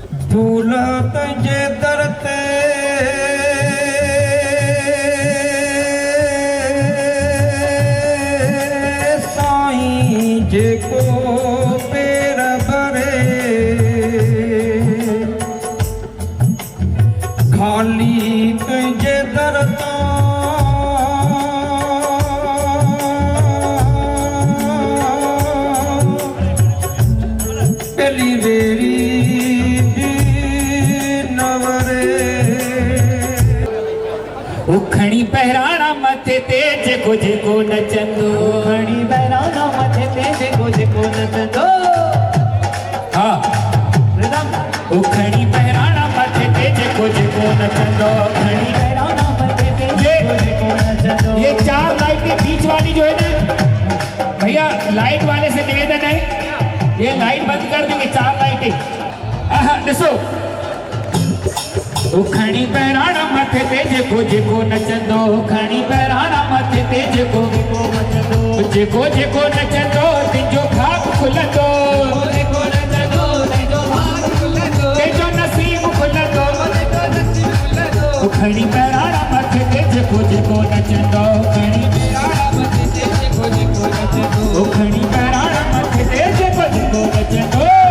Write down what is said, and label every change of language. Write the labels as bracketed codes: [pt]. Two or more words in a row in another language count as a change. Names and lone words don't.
[sd] फूल तुझे दर ते साईं जेको पेर भरे खाली तुझे दर पहली बेरी उखणी बहराणा मथे ते जेको जेको नचंदो खणी बहराना मथे ते जेको जेको नचंदो हाँ उखणी बहराणा मथे ते जेको जेको नचंदो खणी बहराना मथे ते जेको जेको नचंदो। [hi] ये 4 लाइटें बीच वाली जो है ना भैया लाइट वाले से निवेदन है ये लाइट बंद कर देंगे 4 लाइटें [sd] ॾिसो उखणी बहराणा मथे ते जेको जेको नचंदो उखणी बहराणा मथे ते जेको जेको नचंदो जेको जेको नचंदो तुंहिंजो भाग खुलंदो जेको नचंदो तुंहिंजो भाग खुलंदो तुंहिंजो नसीब खुलंदो उखणी बहराणा मथे ते जेको जेको नचंदो उखणी बहराणा मथे ते जेको जेको नचंदो उखणी बहराणा मथे ते जेको जेको नचंदो